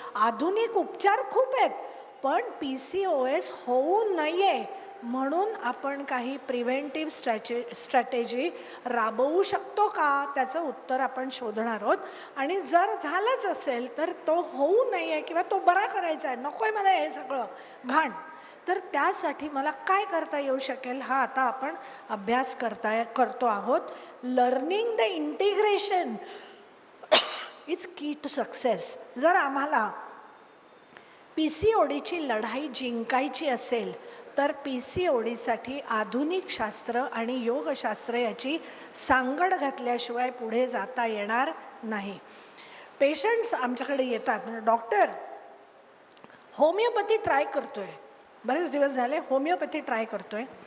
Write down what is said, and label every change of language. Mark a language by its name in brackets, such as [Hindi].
[Marathi] आधुनिक उपचार खूप आहेत, पण PCOS होऊ नये म्हणून आपण काही प्रिव्हेंटिव्ह स्ट्रॅटेजी राबवू शकतो का? त्याचं उत्तर आपण शोधणार आहोत. आणि जर झालंच असेल तर तो होऊ नये किंवा तो बरा करायचा आहे, नको आहे मला हे सगळं घाण, तर त्यासाठी मला काय करता येऊ शकेल हा आता आपण अभ्यास करतो आहोत. [English] Learning the integration is key to success. [Marathi] जर आम्हाला PCODची लढाई जिंकायची असेल तर PCODसाठी आधुनिक शास्त्र आणि योगशास्त्र याची सांगड घातल्याशिवाय पुढे जाता येणार नाही. पेशंट्स आमच्याकडे येतात म्हणजे डॉक्टर होमिओपॅथी ट्राय करतोय, बरेच दिवस झाले होमिओपॅथी ट्राय करतोय.